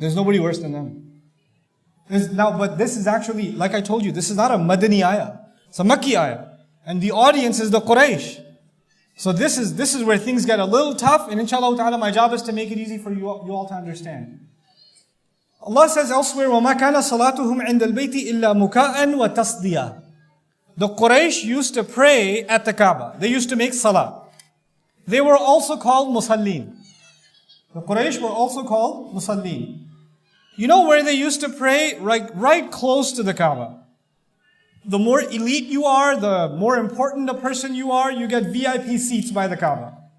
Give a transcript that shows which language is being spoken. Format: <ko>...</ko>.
<en>There's nobody worse than them. But this is actually, like I told you, this is not a Madani ayah. It's a Makki ayah. And the audience is the Quraysh. So this is where things get a little tough, and inshallah ta'ala, my job is to make it easy for you all to understand. Allah says elsewhere,</en> <ar>وَمَا كَانَ صَلَاتُهُمْ عِنْدَ الْبَيْتِ إِلَّا مُكَاءً وَتَصْدِيًا.</ar> <en>The Quraysh used to pray at the Kaaba. They used to make salah. They were also called musallin. The Quraysh were also called musallin. You know where they used to pray? Right close to the Kaaba. The more elite you are, the more important a person you are, you get VIP seats by the Kaaba.</en>